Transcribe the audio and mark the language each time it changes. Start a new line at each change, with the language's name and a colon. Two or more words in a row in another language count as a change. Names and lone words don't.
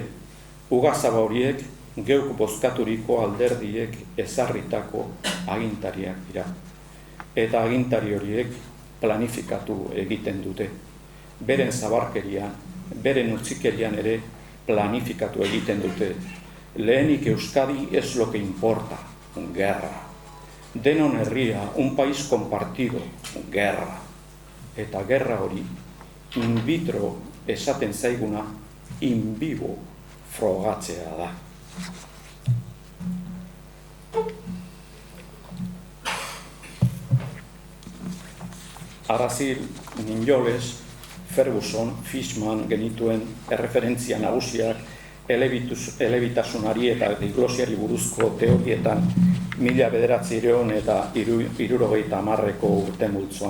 Basque: Ugazaba horiek geuk bozkaturiko alderdiek ezarritako agintariak dira. Eta agintari horiek planifikatu egiten dute. Beren zabarkerian, beren utzikerian ere planifikatu egiten dute.
Spanish: Lehenik Euskadi es lo que importa, guerra.
Basque: Denon herria,
Spanish: un país compartido, guerra.
Basque: Eta gerra hori,
Latin: in vitro
Basque: esaten zaiguna,
Latin: in vivo
Basque: frogatzea da. Arazil, Ninjoles, Ferguson, Fishman genituen erreferentzia nagusiak elebitasunari eta diglosiari buruzko teorietan 1900 eta 1970ko urte multzoan.